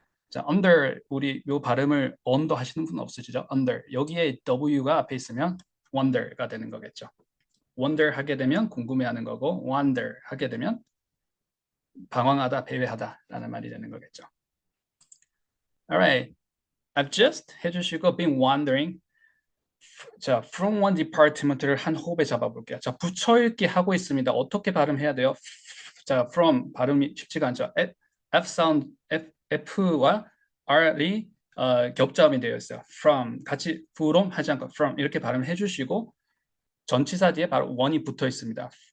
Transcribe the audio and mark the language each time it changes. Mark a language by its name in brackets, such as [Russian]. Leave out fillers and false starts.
[Korean] 자, under 우리 요 발음을 언더 하시는 분 없으시죠? under 여기에 w가 앞에 있으면 wonder가 되는 거겠죠. wonder 하게 되면 궁금해하는 거고 wonder 하게 되면 방황하다, 배회하다라는 말이 되는 거겠죠. [English] Alright, I've just [Korean] 해주시고 [English] been wandering. [Korean] 자, [English] from one department [Korean] 를 한 호흡에 잡아볼게요. 자, 붙여읽기 하고 있습니다. 어떻게 발음해야 돼요? 자, from 발음이 쉽지가 않죠. F 사운드, F와 R이 겹자음이 되어 있어요. from 같이 from 하지 않고 from 이렇게 발음해 주시고 전치사 뒤에 바로 one이 붙어 있습니다.